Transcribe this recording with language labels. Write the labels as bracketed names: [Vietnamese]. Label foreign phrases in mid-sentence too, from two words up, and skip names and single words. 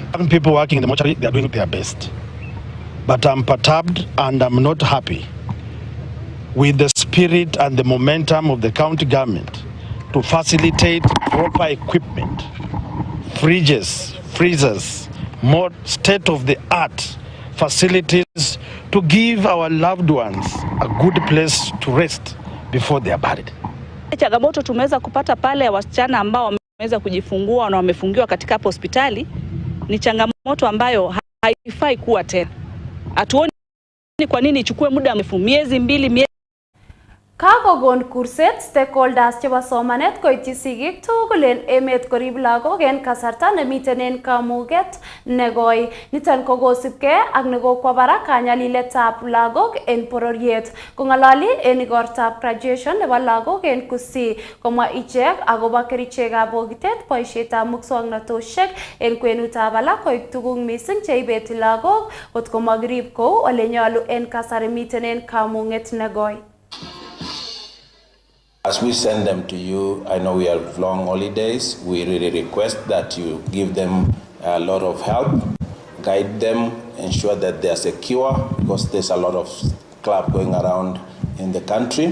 [English] People working in the mortuary, they are doing their best. But I'm perturbed and I'm not happy with the spirit and the momentum of the county government to facilitate proper equipment, fridges, freezers, more state-of-the-art facilities to give our loved ones a good place to rest before they are buried. [Swahili] Changamoto tumeweza kupata pale wasichana ambao wameweza kujifungua na wamefungiwa katika hospitali ni changamoto ambayo haifai kuwa tena. Hatuoni kwa nini ichukue muda mrefu, miezi 2 miezi. [Kalenjin] Kakogon kurset stakeholders chebo somanet koityi sigik tugul en emet korib lagok en kasarta nemiten en kamuget negoi. Niton ko kosibgei ak nekokwo barak kanyaliletab lagok en bororiet. Kong'ololi en igortab graduation nebo lagok en Kisii, komwa ichek akobo kerichekab bokitet, boisietab muswoknotosiek en kwenutab alak koik tuguk missing cheibeti lagok kot komokirib kou ole nyolu en kasari miten en kamung'et negoi. [English] As we send them to you, I know we have long holidays. We really request that you give them a lot of help, guide them, ensure that they are secure, because there's a lot of club going around in the country.